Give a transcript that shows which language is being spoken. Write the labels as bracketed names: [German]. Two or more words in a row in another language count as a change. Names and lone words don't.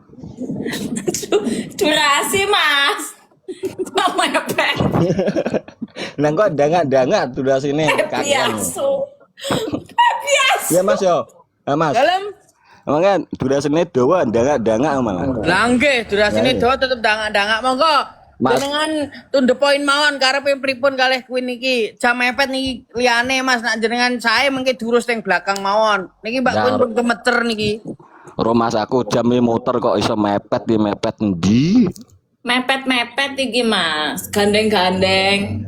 [Javanese] Durasi, Mas. Kok mepet. Lah kok dangak-dangak durasine kakean. Biasa. Biasa. Ya Mas yo. Ah Mas. Dalam. Emangnya durasine dawa dangak-dangak malah. Lah nggih, durasine do tetep dangak-dangak monggo. Mas. Jenengan [English] to the point [Javanese] mawon karepe pripun kalih kuwi niki. Jam mepet niki liyane Mas nak jenengan sae mengke durus teng belakang mawon. Niki Mbak Ya, Kun pun gemeter niki. Mas aku jam motor kok iso mepet di mepet endi? Mepet-mepet iki, Mas. Gandeng-gandeng.